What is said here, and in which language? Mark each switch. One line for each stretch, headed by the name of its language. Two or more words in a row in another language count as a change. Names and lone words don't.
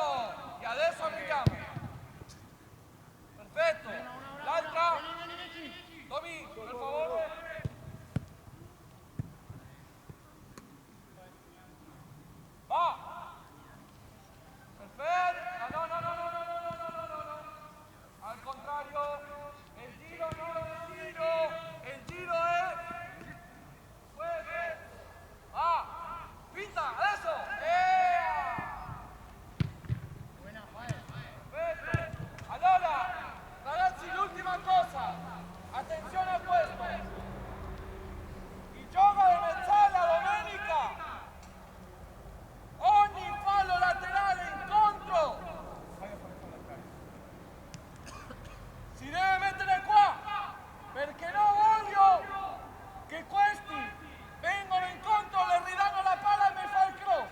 Italian: E adesso andiamo. Perfetto. L'altra. Tommy, per favore. Va. Perfetto. No, no, no, no, no, no, no, no, no, no, no.
Spanish: Al contrario. El giro no es el giro. El giro es... Fuerte. Va.
Italian: Pinta, adesso. Perfetto. Allora, ragazzi, l'ultima cosa. Attenzione a questo. Il gioco di mezzala domenica. Ogni fallo laterale incontro si deve mettere qua, perché non voglio che questi vengono incontro, le ridanno la palla e mi fa il cross.